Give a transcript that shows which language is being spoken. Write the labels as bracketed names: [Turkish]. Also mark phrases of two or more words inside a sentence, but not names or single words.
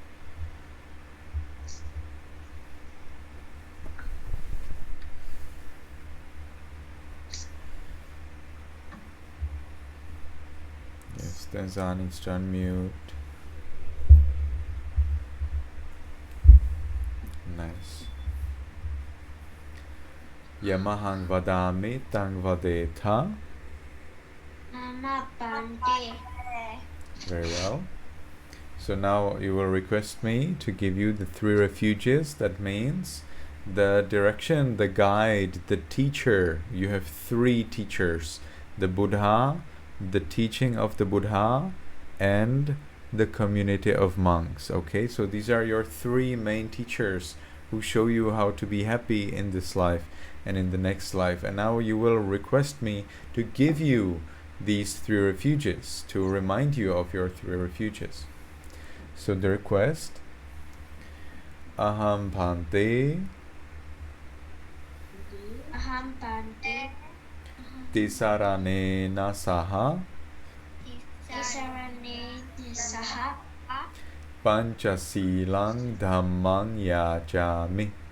[English] Yes, Tenzan needs to unmute. Nice. [Pali] Yamahang vadami tang vadetha. [English] Very well. So now you will request me to give you the 3 refuges. That means the direction, the guide, the teacher. You have 3 teachers: the Buddha, the teaching of the Buddha, and the community of monks. Okay, so these are your 3 main teachers who show you how to be happy in this life and in the next life. And now you will request me to give you these 3 refuges, to remind you of your 3 refuges. So the request: [Pali] Aham Bhante Tisaranena Saha pañcasīlaṃ dhammam yajami.